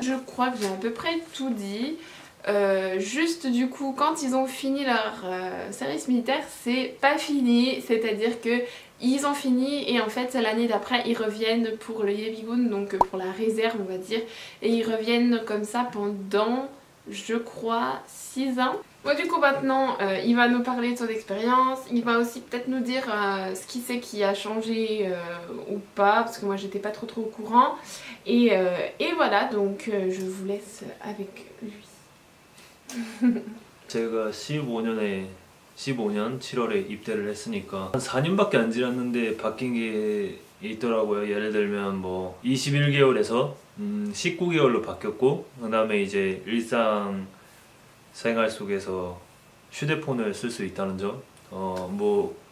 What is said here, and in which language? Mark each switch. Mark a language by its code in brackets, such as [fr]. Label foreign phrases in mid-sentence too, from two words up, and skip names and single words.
[fr] Je crois que j'ai à peu près tout dit. Juste du coup quand ils ont fini leur service militaire c'est pas fini, c'est-à-dire que ils ont fini et en fait l'année d'après ils reviennent pour le Yebigun, donc pour la réserve on va dire, et ils reviennent comme ça pendant je crois 6 ans. Bon du coup maintenant il va nous parler de son expérience, il va aussi peut-être nous dire ce qu'il sait qui a changé ou pas, parce que moi j'étais pas trop au courant, et voilà, donc je vous laisse avec lui. [ko] 제가 15년 7월에 입대를 했으니까 한 4년밖에 안 지났는데 바뀐 게 있더라고요. 예를 들면 뭐 21개월에서 19개월로 바뀌었고, 그 다음에 이제 일상 생활 속에서 휴대폰을 쓸 수 있다는 점, 뭐